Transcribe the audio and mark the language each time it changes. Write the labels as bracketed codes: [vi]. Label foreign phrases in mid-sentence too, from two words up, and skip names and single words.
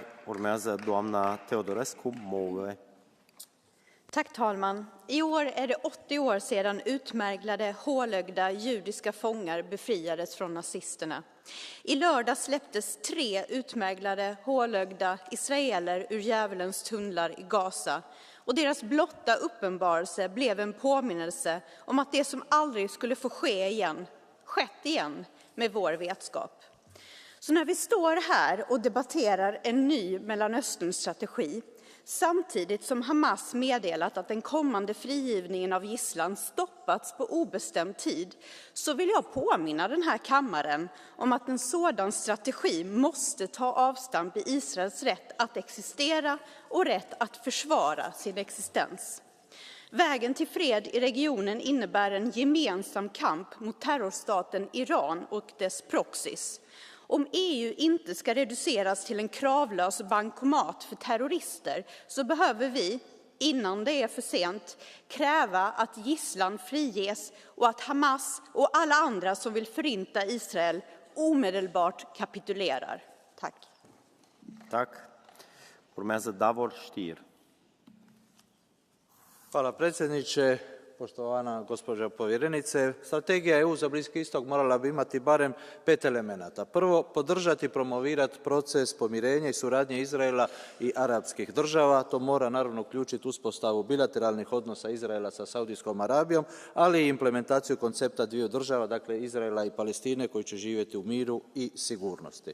[ro] Urmează doamna Teodorescu Moe. [sv] Tack, talman. I år är det 80 år sedan utmärglade, hålögda judiska fångar befriades från nazisterna. I lördag släpptes 3 utmärglade, hålögda israeler ur djävulens tunnlar i Gaza. Och deras blotta uppenbarelse blev en påminnelse om att det som aldrig skulle få ske igen, skett igen med vår vetskap. Så när vi står här och debatterar en ny Mellanösternstrategi, samtidigt som Hamas meddelat att den kommande frigivningen av gisslan stoppats på obestämd tid, så vill jag påminna den här kammaren om att en sådan strategi måste ta avstamp i Israels rätt att existera och rätt att försvara sin existens. Vägen till fred i regionen innebär en gemensam kamp mot terrorstaten Iran och dess proxys. Om EU inte ska reduceras till en kravlös bankomat för terrorister, så behöver vi, innan det är för sent, kräva att gisslan friges och att Hamas och alla andra som vill förinta Israel omedelbart kapitulerar. Tack. Tack. [ro] Urmează Davor Stier. [hr] Hvala predsjedniče. poštovana gospođo povjerenice. Strategija EU za Bliski istok morala bi imati barem 5 elemenata. Prvo, podržati i promovirati proces pomirenja i suradnje Izraela i arapskih država. To mora naravno uključiti uspostavu bilateralnih odnosa Izraela sa Saudijskom Arabijom, ali i implementaciju koncepta dviju država, dakle Izraela i Palestine, koji će živjeti u miru i sigurnosti.